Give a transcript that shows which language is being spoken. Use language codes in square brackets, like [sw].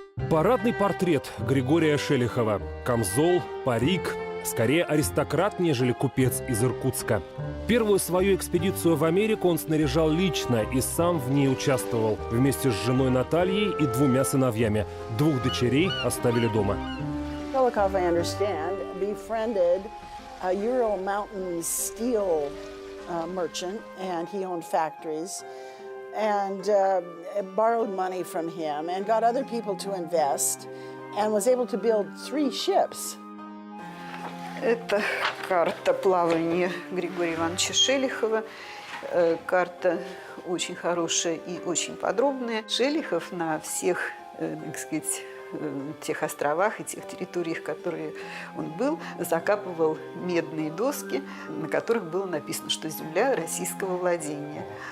[ru] Парадный портрет Григория Шелихова. Камзол, парик. Скорее аристократ, нежели купец из Иркутска. Первую свою экспедицию в Америку он снаряжал лично и сам в ней участвовал. Вместе с женой Натальей и 2 сыновьями. 2 дочерей оставили дома. [en] Golikov, I understand, befriended a Ural Mountain steel merchant, and he owned factories, and borrowed money from him and got other people to invest, and was able to build 3 ships. [ru] Это карта плавания Григория Ивановича Шелихова. Карта очень хорошая и очень подробная. Шелихов на всех, так сказать, тех островах и тех территориях, которые он был, закапывал медные доски, на которых было написано, что земля российского владения.